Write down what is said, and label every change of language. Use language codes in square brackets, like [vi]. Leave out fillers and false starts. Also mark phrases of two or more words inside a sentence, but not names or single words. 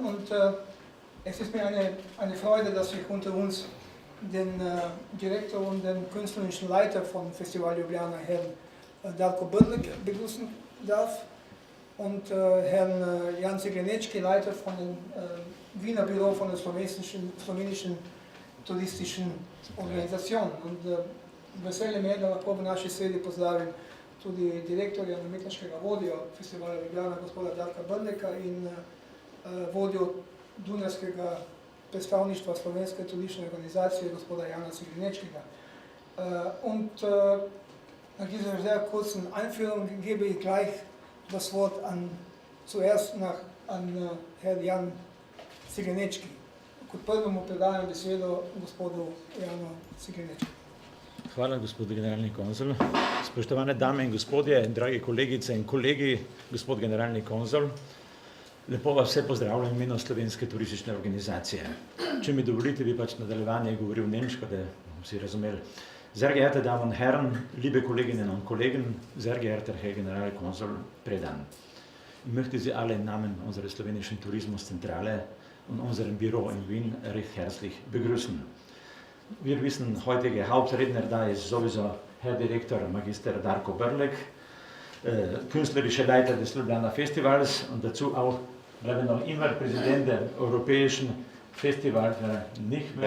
[de] Und es ist mir eine Freude, dass ich unter uns den Direktor und den künstlerischen Leiter von Festival Ljubljana, Herrn Darko Brlik, begrüßen darf und Herrn Jan Ciglenečki, Leiter von dem Wiener Büro von der slowenischen turistischen Organisation. [sl] Und veseli me, da lahko v naši sredi pozdravim tudi direktorja in umetniškega vodjo Festivala Ljubljana, gospoda Darka Brlika, in vodjo dunajskega predstavništva Slovenske turistične organizacije, gospoda Jana Ciglenečkega. [de] Und nach dieser sehr kurzen Einführung gebe ich gleich das Wort zuerst an Herrn Jan Ciglenečki. [sl] Kot prvemu predajam besedo gospodu Janu Ciglenečki. Hvala, gospod generalni konzul. Spoštovane dame in gospodje, dragi kolegice in kolegi, gospod generalni konzul, lepo vas vse pozdravljam v imenu Slovenske turistične organizacije. Če mi dovolite, bi pač nadaljevanje govoril nemško, da bomo vsi razumeli. [de] Sehr geehrte Damen und Herren, liebe Kolleginnen und Kollegen, sehr geehrter Herr Generalkonsul Predan. Ich möchte Sie alle im Namen unserer slowenischen Tourismuszentrale und unserem Büro in Wien recht herzlich begrüßen. Wir wissen, heutige Hauptredner da ist sowieso Herr Direktor Magister Darko Brlik, künstlerischer Leiter des Ljubljana Festivals und dazu auch, bleiben noch immer Präsident der Europäischen Festival für nicht mehr.